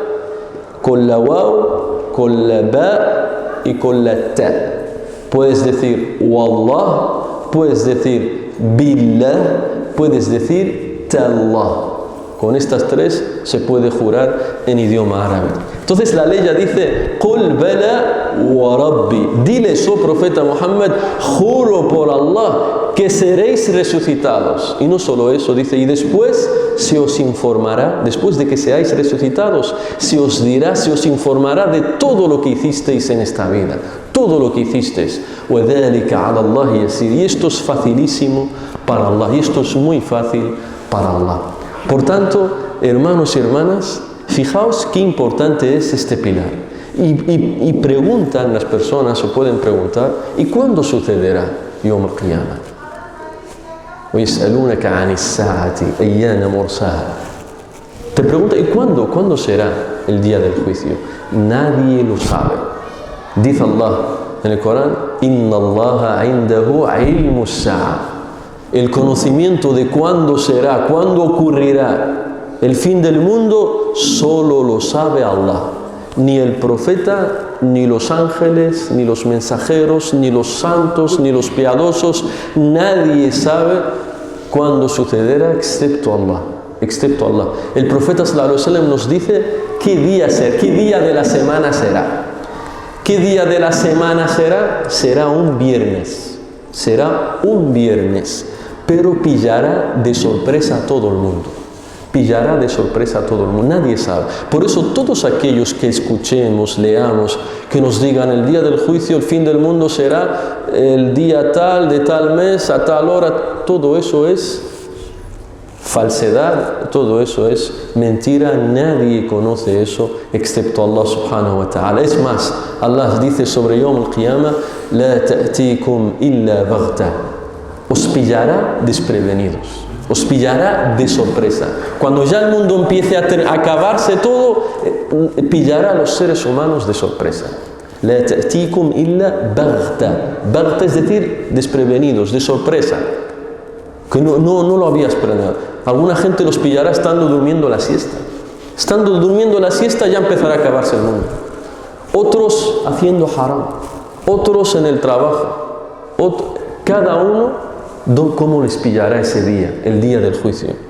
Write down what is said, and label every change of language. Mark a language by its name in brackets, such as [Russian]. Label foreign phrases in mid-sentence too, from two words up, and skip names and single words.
[Spanish] Con la waw, con la ba y con la ta. Puedes decir wallah, puedes decir billah, puedes decir tallah. Con estas 3 se puede jurar en idioma árabe. Entonces la ley ya dice, [Arabic] قل بلى وربي. [Spanish] Diles, oh profeta Muhammad, juro por Allah que seréis resucitados. Y no solo eso, dice, y después se os informará, después de que seáis resucitados, se os dirá, se os informará de todo lo que hicisteis en esta vida. Todo lo que hicisteis. [Arabic] وَذَلِكَ عَلَى اللَّهِ يَسِيرٌ. [Spanish] Y esto es facilísimo para Allah. Y esto es muy fácil para Allah. Por tanto, hermanos y hermanas, fijaos qué importante es este pilar. Y preguntan las personas, o pueden preguntar, ¿y cuándo sucederá [Arabic] يوم القيامة? وَيَسْأَلُونَكَ عَنِ السَّاعَةِ أَيَّانَ مُرْسَاهَا. [Spanish] Te pregunta, ¿y cuándo será el día del juicio? Nadie lo sabe. Dice Allah en el Corán, [Arabic] إِنَّ اللَّهَ عِنْدَهُ عِلْمُ السَّاعَةِ. [Spanish] El conocimiento de cuándo será, cuándo ocurrirá el fin del mundo, solo lo sabe Allah. Ni el profeta, ni los ángeles, ni los mensajeros, ni los santos, ni los piadosos, nadie sabe cuándo sucederá excepto Allah. Excepto Allah. El profeta [Arabic] صلى الله عليه وسلم [Spanish] nos dice qué día de la semana será. ¿Qué día de la semana será? Será un viernes. Será un viernes. Pero pillará de sorpresa a todo el mundo. Pillará de sorpresa a todo el mundo. Nadie sabe. Por eso todos aquellos que escuchemos, leamos, que nos digan el día del juicio, el fin del mundo será el día tal, de tal mes, a tal hora, todo eso es falsedad, todo eso es mentira. Nadie conoce eso excepto Allah [Arabic] سبحانه وتعالى. [Spanish] Es más, Allah dice sobre [Arabic] يوم القيامة, لا تأتيكم إلا بغتة. [Spanish] Os pillará desprevenidos, os pillará de sorpresa. Cuando ya el mundo empiece a acabarse todo, pillará a los seres humanos de sorpresa. [Arabic] لا تأتيكم إلا بغتة. [Spanish] Baghta es decir, desprevenidos, de sorpresa, que no lo habías planeado. Alguna gente los pillará estando durmiendo la siesta. Estando durmiendo la siesta ya empezará a acabarse el mundo. Otros haciendo haram, otros en el trabajo, cada uno, ¿cómo les pillará ese día, el día del juicio?